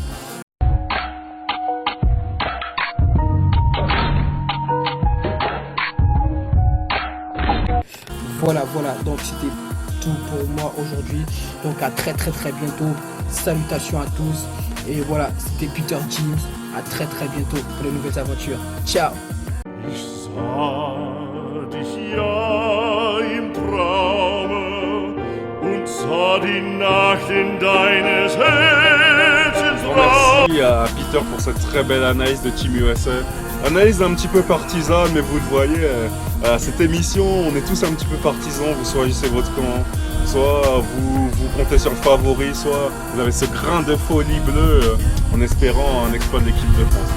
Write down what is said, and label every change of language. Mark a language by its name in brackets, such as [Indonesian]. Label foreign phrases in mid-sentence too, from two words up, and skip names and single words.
[French] Voilà, donc c'était tout pour moi aujourd'hui. Donc à très bientôt. Salutations à tous. Et voilà, c'était Peter James. À très bientôt pour de nouvelles aventures. Ciao. [German] Ich sah dich ja im Traume und sah die Nacht in deines Herzens Raum. [French] Merci à Peter pour cette très belle analyse de Team USA. Analyse un petit peu partisane, mais vous le voyez, à cette émission, on est tous un petit peu partisans. Vous choisissez votre camp, soit vous comptez sur le favori, soit vous avez ce grain de folie bleue en espérant un exploit de l'équipe de France.